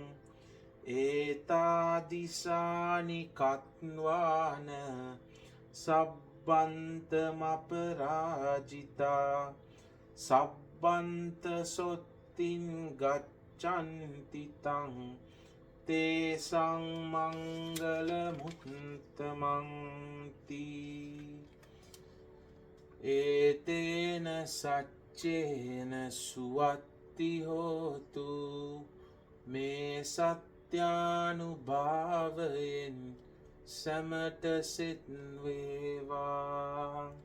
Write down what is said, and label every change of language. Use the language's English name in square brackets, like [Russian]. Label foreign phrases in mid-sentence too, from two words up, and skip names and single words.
[Pali] ඒතාදිසානි කත්වාන සබ්බන්තමපරාජිතා සබ්බන්ත සොත්තින් ගච්ඡන්ති තං තේසං මංගල මුත්තමං තී ඒතේන සච්චේන සුවත්ති හෝතු මේ [Sinhala] සත්‍යානුභාවයෙන් සැමට සිත් වේවා.